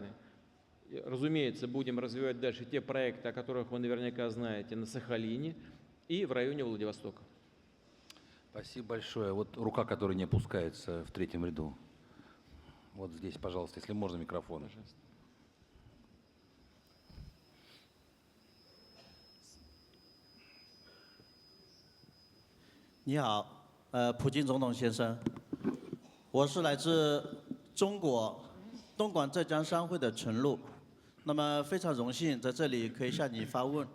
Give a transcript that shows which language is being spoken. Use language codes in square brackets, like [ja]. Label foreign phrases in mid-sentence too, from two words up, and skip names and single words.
[ru] Разумеется, будем развивать дальше те проекты, о которых вы наверняка знаете, на Сахалине и в районе Владивостока. Спасибо большое. Вот рука, которая не опускается в 3-м ряду. Вот здесь, пожалуйста, если можно, микрофон. Пожалуйста. [zh] 你好，普京总统先生，我是来自中国东莞浙江商会的陈露，那么非常荣幸在这里可以向你发问。